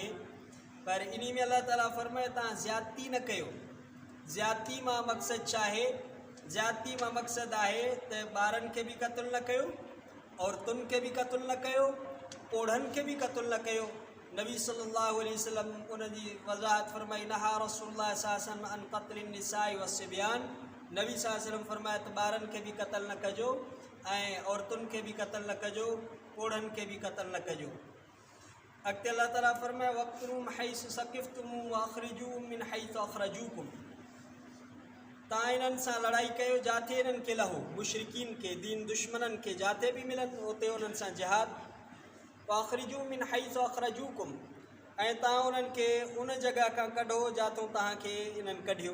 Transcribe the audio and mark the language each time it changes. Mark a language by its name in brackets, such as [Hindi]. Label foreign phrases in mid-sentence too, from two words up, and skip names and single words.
[Sindhi] पर इन में अल्लाह ताला फरमाए तव्हां ज़्यादती न कयो। ज़्यादती मां मक़सदु छा आहे? ज़्यादती मां मक़सदु आहे त ॿारनि खे बि क़त्ल न कयो, औरतुनि खे बि क़त्ल न कयो, ओढ़नि खे बि क़त्ल न कयो। नबी सल्लल्लाहु अलैहि वसल्लम उनजी वज़ाहत फरमाई [Arabic] نهى رسول الله صلى الله عليه وسلم عن قتل النساء والصبيان, [Sindhi] नबी सल्लल्लाहु अलैहि वसल्लम फरमाया त ॿारनि खे बि क़त्ल न कजो ऐं औरतुनि खे बि क़त्ल न कजो, ओढ़नि खे बि क़त्ल न कजो। अॻिते अल्लाह ताला फरमाए [Arabic] واقتلوهم حيث ثقفتموهم وأخرجوهم من حيث أخرجوكم, [Sindhi] तव्हां इन्हनि सां लड़ाई कयो जिथे इन्हनि खे लहो, मुशरिकीन खे, दीन दुश्मननि खे जिथे बि मिलनि उते उन्हनि सां जिहाद। [Arabic] وأخرجوهم من حيث أخرجوكم, [Sindhi] ऐं तव्हां उन्हनि खे उन जॻह खां कढो जिथां तव्हांखे इन्हनि कढियो।